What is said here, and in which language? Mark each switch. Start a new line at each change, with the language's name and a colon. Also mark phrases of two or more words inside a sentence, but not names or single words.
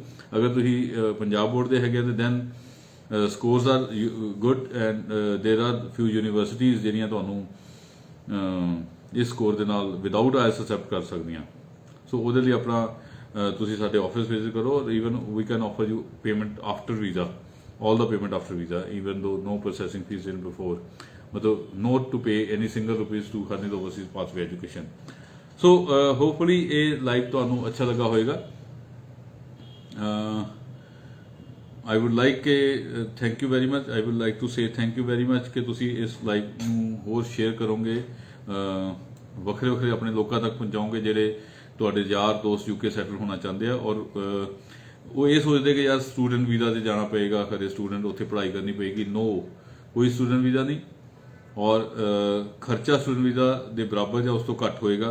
Punjabi: ਅਗਰ ਤੁਸੀਂ ਪੰਜਾਬ ਬੋਰਡ ਦੇ ਹੈਗੇ ਤੇ
English: then scores are good and there are few universities
Punjabi: ਜਿਹੜੀਆਂ ਤੁਹਾਨੂੰ ਇਸ ਸਕੋਰ ਦੇ ਨਾਲ
English: without IELTS
Punjabi: ਅਸੈਪਟ ਕਰ ਸਕਦੀਆਂ। ਸੋ ਉਹਦੇ ਲਈ ਆਪਣਾ ਤੁਸੀਂ ਸਾਡੇ
English: office visit
Punjabi: ਕਰੋ।
English: even we can offer you payment after visa, all the payment after visa, even though no processing fees in before, matlab not to pay any single rupees to earn overseas pathway education। so hopefully a live
Punjabi: ਤੁਹਾਨੂੰ ਅੱਛਾ ਲੱਗਾ ਹੋਵੇਗਾ।
English: I would like
Punjabi: ਕਿ
English: thank you very much, I would like to say thank you very much
Punjabi: ਕਿ ਤੁਸੀਂ ਇਸ ਲਾਈਵ ਨੂੰ ਹੋਰ ਸ਼ੇਅਰ ਕਰੋਗੇ, ਵੱਖਰੇ ਆਪਣੇ ਲੋਕਾਂ ਤੱਕ ਪਹੁੰਚਾਓਗੇ ਜਿਹੜੇ ਤੁਹਾਡੇ ਯਾਰ ਦੋਸਤ ਯੂਕੇ ਸੈਟਲ ਹੋਣਾ ਚਾਹੁੰਦੇ ਆ। ਔਰ ਉਹ ਇਹ ਸੋਚਦੇ ਕਿ ਯਾਰ
English: student visa
Punjabi: ਤੇ ਜਾਣਾ ਪਏਗਾ, ਖਰੇ ਸਟੂਡੈਂਟ ਉੱਥੇ ਪੜ੍ਹਾਈ ਕਰਨੀ ਪਏਗੀ। ਨੋ, ਕੋਈ
English: student visa
Punjabi: ਨਹੀਂ, ਔਰ ਖਰਚਾ
English: student visa
Punjabi: ਦੇ ਬਰਾਬਰ ਜਾਂ ਉਸ ਤੋਂ ਘੱਟ ਹੋਏਗਾ।